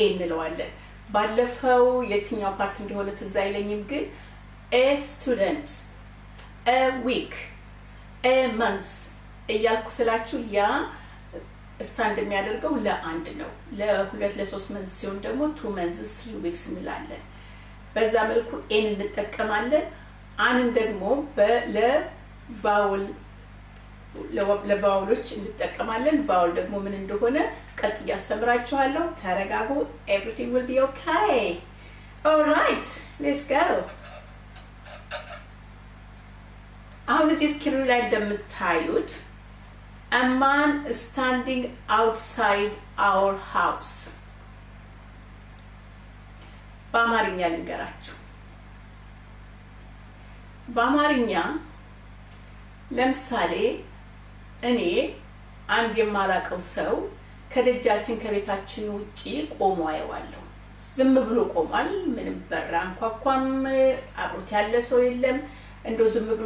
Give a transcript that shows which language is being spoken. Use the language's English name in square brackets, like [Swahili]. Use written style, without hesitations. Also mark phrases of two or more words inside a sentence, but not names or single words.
[Amharic] እንለዋለን። ባለፈው የትኛው ፓርት እንደሆነ ትዝ አይለኝም ግን [English] a student, a week, a month [Amharic] እያልኩ ስላችሁ ያ ስታንድ የሚያደርገው ለአንድ ነው። ለሁለት ለሶስት መንዝ ሲሆን ደግሞ [English] 2 months 3 weeks [Amharic] እንላለን። በዛ መልኩ ኤን እንጠቀማለን። አንን ደግሞ ለቫውሎች እንጠቀማለን። ቫውል ደግሞ ምን እንደሆነ ቀጥ ያስተምራችኋለሁ። ተረጋጉ። [English] everything will be okay. all right, let's go. [Amharic] አሁን እዚህ ስክሪኑ ላይ እንደምታዩት [English] a man standing outside our house [Amharic] በአማርኛ ልንገራችሁ። በአማርኛ ለምሳሌ እኔ አንድ የማላቀው ሰው ከደጃችን ከቤታችን ውጪ ቆሞ አየዋለሁ። ዝም ብሎ ቆሟል። ምንም በር አንኳኳም። አብሮት ያለ ሰው የለም። እንደው ዝም ብሎ